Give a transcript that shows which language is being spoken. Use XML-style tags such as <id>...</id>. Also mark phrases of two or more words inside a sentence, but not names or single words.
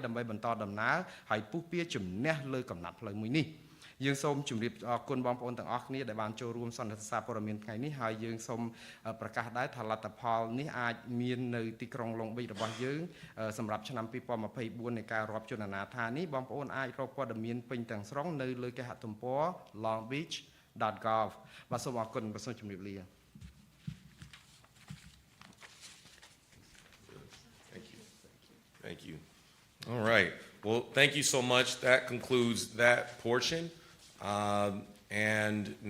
<km>ដើម្បីបន្តដំណើរហើយពុះពៀជំនះលើកំណាត់ផ្លូវមួយនេះយើងសូមជម្រាបអរគុណបងប្អូនទាំងអស់គ្នាដែលបានចូលរួមសន្និសីទព័ត៌មានថ្ងៃនេះហើយយើងសូមប្រកាសដែរថាលទ្ធផលនេះអាចមាននៅទីក្រុងឡុងបិចរបស់យើងសម្រាប់ឆ្នាំ2024នៃការរាប់ជនអនាថានេះបងប្អូនអាចរកព័ត៌មានពេញទាំងស្រុងនៅលើគេហទំព័រ longbeach.gov បាទសូមអរគុណបាទសូមជម្រាបលា</km> <en>Thank you. All right. Well, thank you so much. That concludes that portion. And now</en>